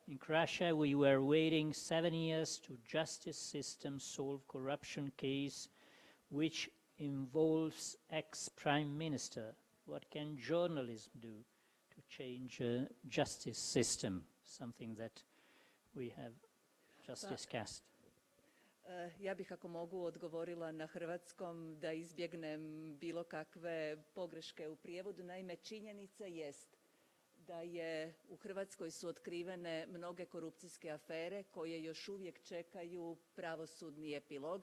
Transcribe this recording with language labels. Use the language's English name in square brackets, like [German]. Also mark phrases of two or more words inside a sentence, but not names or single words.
[English] In Croatia, we were waiting 7 years to justice system solve corruption case which involves ex-prime minister. What can journalism do to change justice system? Something that we have just discussed. [Croatian] Ja bih, ako mogu, odgovorila na hrvatskom da izbjegnem bilo kakve pogreške u prijevodu. Naime, činjenica jest da u Hrvatskoj su otkrivene mnoge korupcijske afere koje još uvijek čekaju pravosudni epilog.